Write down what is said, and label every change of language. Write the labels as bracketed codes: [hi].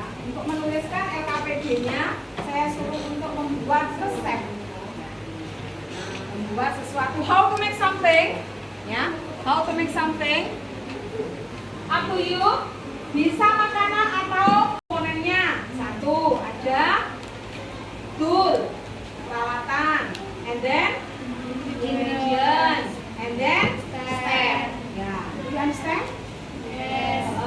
[id] Untuk menuliskan LKPD-nya, saya suruh untuk membuat resep, membuat sesuatu. [en] How to make something, ya? How to make something? Up to you. [id] Bisa makanan atau komponennya. Satu, ada [en] tool, [id] peralatan, [en] and then ingredients, and then step. Ya, you understand? Yes.